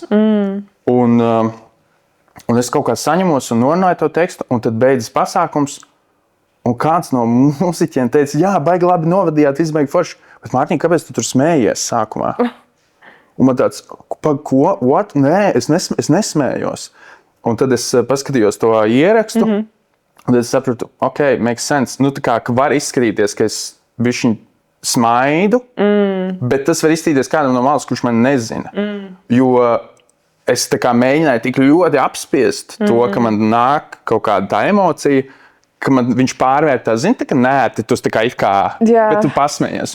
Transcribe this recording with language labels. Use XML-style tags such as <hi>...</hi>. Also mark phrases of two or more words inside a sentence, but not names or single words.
<lv>Un es kaut kā saņemos un norunāju to tekstu, un tad beidzas pasākums, un kāds no mūziķiem teica, jā, baigi labi novadījāt, viss baigi forši, bet Mārtiņ, kāpēc tu tur smējies sākumā? Un man tāds, ko? What? Nē, es nesmējos. Un tad es paskatījos to ierakstu, un tad es sapratu,</lv> <en>ok, makes sense.</en> <lv>Tā kā var izskatīties, ka es bišķiņ smaidu, bet tas var izskatīties kādam no malas, kurš man nezina. Jo es tā kā mēģināju tik ļoti apspiest to, ka man nāk kaut kāda tā emocija, ka viņš pārvērtā, zini, tā kā nērti, tu tā kā it kā, bet tu pasmējies.</lv>